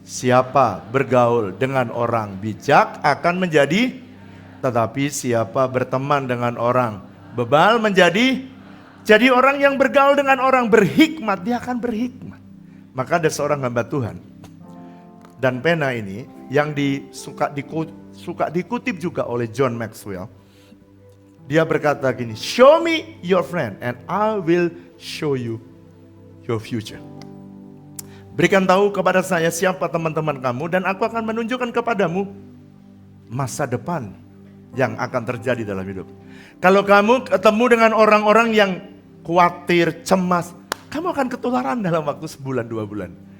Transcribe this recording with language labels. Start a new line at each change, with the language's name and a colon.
Indonesian: Siapa bergaul dengan orang bijak akan menjadi, tetapi siapa berteman dengan orang bebal menjadi. Jadi orang yang bergaul dengan orang berhikmat, dia akan berhikmat. Maka ada seorang hamba Tuhan. Dan pena ini yang suka dikutip juga oleh John Maxwell. Dia berkata gini,
English: show me your friend and I will show you your future.
Indonesian: Berikan tahu kepada saya siapa teman-teman kamu dan aku akan menunjukkan kepadamu masa depan yang akan terjadi dalam hidup. Kalau kamu ketemu dengan orang-orang yang khawatir, cemas, kamu akan ketularan dalam waktu sebulan, 2 bulan.